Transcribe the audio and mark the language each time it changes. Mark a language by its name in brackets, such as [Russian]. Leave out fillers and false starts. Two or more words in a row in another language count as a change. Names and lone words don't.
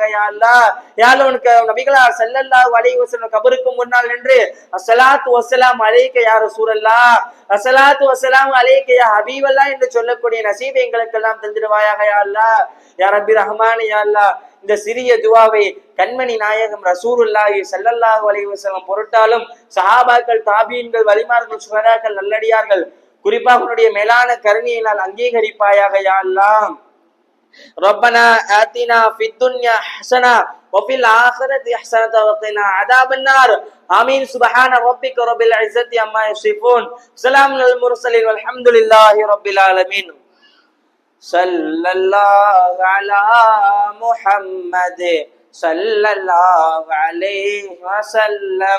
[Arabic] يا الله يا الله [Tamil] உனக்கு நபிகளார் [Arabic] صلى الله عليه وسلم [Tamil] கபருக்கு முன்னால் நின்று [Arabic] الصلاة والسلام عليك يا رسول الله, الصلاة والسلام عليك يا حبيب الله [Tamil] என்று சொல்லக்கூடிய நசீபை எங்களுக்கு எல்லாம் தந்திடுவாயாக. [Arabic] يا الله يا ربي [Tamil] ரஹ்மானே, [Arabic] يا الله [Tamil] இந்த சிறிய துஆவை கண்மணி நாயகம் [Arabic] رسول الله صلى الله عليه وسلم [Tamil] பொருட்டாலும் சஹாபாக்கள், தாபீன்கள், வலிமார்கள், சுஹதாக்கள், நல்லடியார்கள் குறிப்பாக உன்னுடைய மேலான கருணையினால் அங்கீகரிப்பாயாக. [Arabic] يا الله ربنا آتنا في الدنيا حسنة وفي الآخرة حسنة وقنا عذاب النار. آمين. سبحان ربك رب العزة عما يصفون، سلام على المرسلين والحمد لله رب العالمين. صلى الله على محمد صلى الله عليه وسلم.